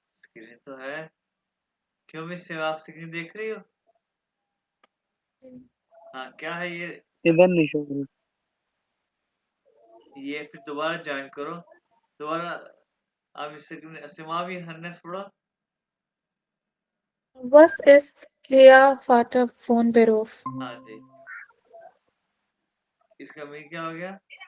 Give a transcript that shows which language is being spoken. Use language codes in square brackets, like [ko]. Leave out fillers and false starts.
[hi] Screen तो है, क्यों मिस आप स्क्रीन देख रही हो? हाँ क्या है ये? इधर नहीं शो हो रही। ये फिर दोबारा ज्वाइन करो, दोबारा। आप इस सिमा भी हरनेस पढ़ो। [de] Was ist Ihr Vater von Beruf? [hi] हाँ जी, इसका मीन क्या हो गया?